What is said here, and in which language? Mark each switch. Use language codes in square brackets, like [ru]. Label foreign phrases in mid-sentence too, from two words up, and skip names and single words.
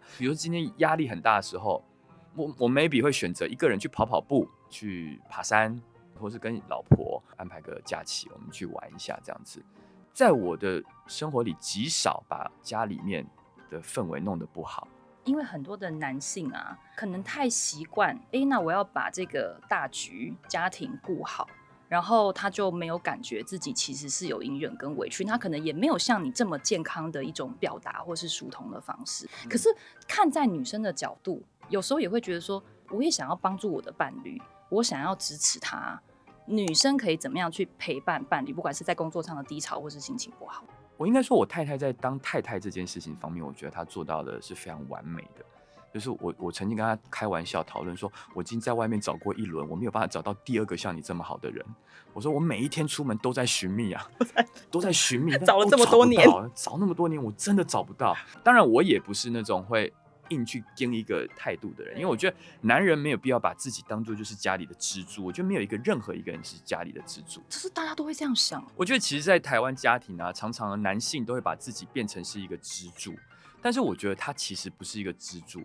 [zh] 比如說今天壓力很大的時候，我 maybe 會選擇一個人去跑步，去爬山，或是跟老婆安排個假期，我們去玩一下這樣子。在我的生活裡，極少把家裡面的氛圍弄得不好。因為很多的男性啊，可能太習慣，那我要把這個大局家庭顧好，然後他就沒有感覺自己其實是有隱忍跟委屈，他可能也沒有像你這麼健康的一種表達或是疏通的方式。可是看在女生的角度，有時候也會覺得說，我也想要幫助我的伴侶，我想要支持他。女生可以怎麼樣去陪伴伴侶，不管是在工作上的低潮或是心情不好？我應該說，我太太在当太太這件事情方面，我觉得她做到的是非常完美的。就是我曾經跟她開玩笑討論說，我已經在外面找過一輪，我沒有辦法找到第二個像你這麼好的人。我說我每一天出门都在尋覓啊，都在尋覓，找了這麼多年，找那麼多年，我真的找不到。當然，我也不是那種會硬去跟一個態度的人，因為我覺得男人沒有必要把自己當作就是家裡的支柱。我覺得没有任何一個人是家裡的支柱，就是大家都會這樣想。我覺得其實，在台灣家庭啊，常常男性都會把自己變成是一個支柱，但是我覺得他其實不是一個支柱。